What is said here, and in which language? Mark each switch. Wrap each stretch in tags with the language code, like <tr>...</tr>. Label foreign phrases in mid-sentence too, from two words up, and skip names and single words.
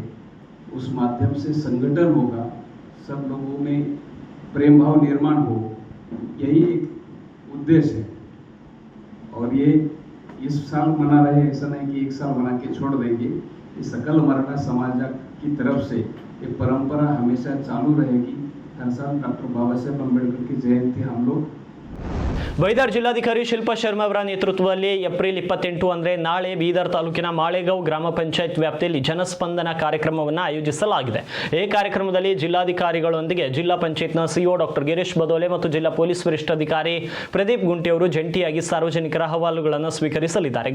<hi>उस माध्यम से संगठन होगा, सब लोगों में प्रेम भाव निर्माण हो, यही एक उद्देश्य है। और ये इस साल मना रहे, ऐसा नहीं कि एक साल मना के छोड़ देंगे। ये सकल मराठा समाज की तरफ से ये परंपरा हमेशा चालू रहेगी। हर साल डॉक्टर बाबा साहेब अम्बेडकर की जयंती हम लोग</hi> <kn>ಬೈದಾರ್ ಜಿಲ್ಲಾಧಿಕಾರಿ ಶಿಲ್ಪಾ ಶರ್ಮಾ ಅವರ ನೇತೃತ್ವದಲ್ಲಿ ಏಪ್ರಿಲ್ 28 ಅಂದರೆ ನಾಳೆ ಬೀದರ್ ತಾಲೂಕಿನ ಮಾಳೆಗಾಂವ್ ಗ್ರಾಮ ಪಂಚಾಯತ್ ವ್ಯಾಪ್ತಿಯಲ್ಲಿ ಜನಸ್ಪಂದನ ಕಾರ್ಯಕ್ರಮವನ್ನು ಆಯೋಜಿಸಲಾಗಿದೆ. ಈ ಕಾರ್ಯಕ್ರಮದಲ್ಲಿ ಜಿಲ್ಲಾಧಿಕಾರಿಗಳೊಂದಿಗೆ ಜಿಲ್ಲಾ ಪಂಚಾಯತ್ನ ಸಿಇಒ ಡಾಕ್ಟರ್ ಗಿರೀಶ್ ಬದೋಲೆ ಮತ್ತು ಜಿಲ್ಲಾ ಪೊಲೀಸ್ ವರಿಷ್ಠಾಧಿಕಾರಿ ಪ್ರದೀಪ್ ಗುಂಟಿ ಅವರು ಜಂಟಿಯಾಗಿ ಸಾರ್ವಜನಿಕರ ಅಹವಾಲುಗಳನ್ನು ಸ್ವೀಕರಿಸಲಿದ್ದಾರೆ.</kn>